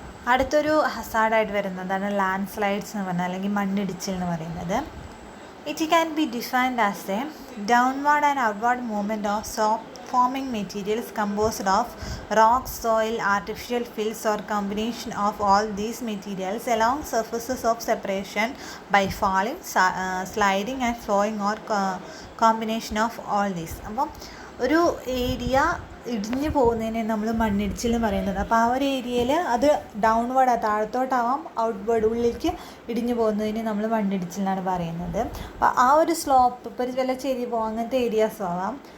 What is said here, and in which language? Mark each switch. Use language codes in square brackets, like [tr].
[ml] അടുത്തൊരു ഹസാർഡായിട്ട് വരുന്നതാണ് land slides എന്ന് പറഞ്ഞാൽ, അല്ലെങ്കിൽ മണ്ണിടിച്ചിൽ എന്ന് പറയുന്നത്. [en] It can be defined as a downward and outward movement of soft-forming materials composed of rocks, soil, artificial fills, or combination of all these materials along surfaces of separation by falling, sliding, and flowing, or combination of all these. [ml] അപ്പം ഒരു area ഇടിഞ്ഞു പോകുന്നതിനെ നമ്മൾ മണ്ണിടിച്ചിൽ എന്ന് പറയുന്നത്. അപ്പോൾ ആ ഒരു ഏരിയയിൽ അത് ഡൗൺവേർഡ് താഴത്തോട്ടാവാം, ഔട്ട്വേർഡ് ഉള്ളിലേക്ക് ഇടിഞ്ഞു പോകുന്നതിന് നമ്മൾ മണ്ണിടിച്ചിൽ എന്നാണ് പറയുന്നത്. അപ്പോൾ ആ ഒരു സ്ലോപ്പ്, ഇപ്പോൾ ഒരു വല്ല ചെരിവോ അങ്ങനത്തെ ഏരിയാസും ആവാം.